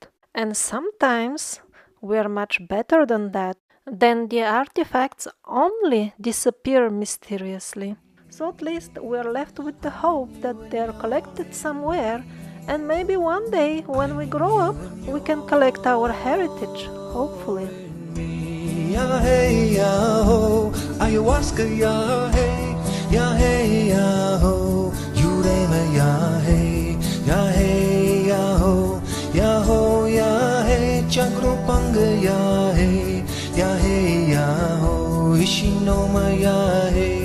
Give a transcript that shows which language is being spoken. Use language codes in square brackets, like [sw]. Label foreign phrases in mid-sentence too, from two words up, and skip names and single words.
[en] And sometimes we are much better than that. Then the artifacts only disappear mysteriously. So at least we are left with the hope that they are collected somewhere, and maybe one day when we grow up we can collect our heritage, hopefully. Ya hey ya ho, ayahuasca ya hey, ya hey ya ho, yurema ya hey, ya hey ya ho, ya ho ya hey, chakropanga ya hey, ya hey ya ho, ishinoma ya hey.